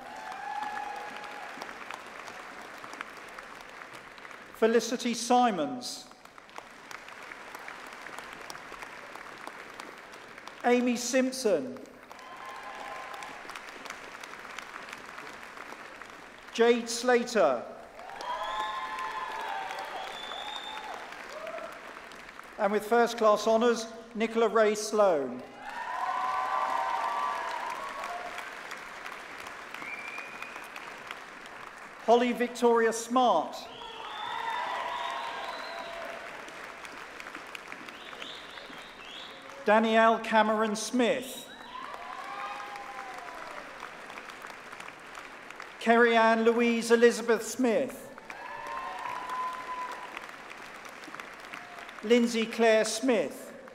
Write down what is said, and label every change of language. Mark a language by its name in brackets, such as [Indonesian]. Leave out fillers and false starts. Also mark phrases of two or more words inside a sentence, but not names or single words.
[English] Felicity Simons. Amy Simpson. Jade Slater. And with first class honours, Nicola Ray Sloan. Holly Victoria Smart. Danielle Cameron Smith. Kerry Ann Louise Elizabeth Smith. Lindsay Claire Smith.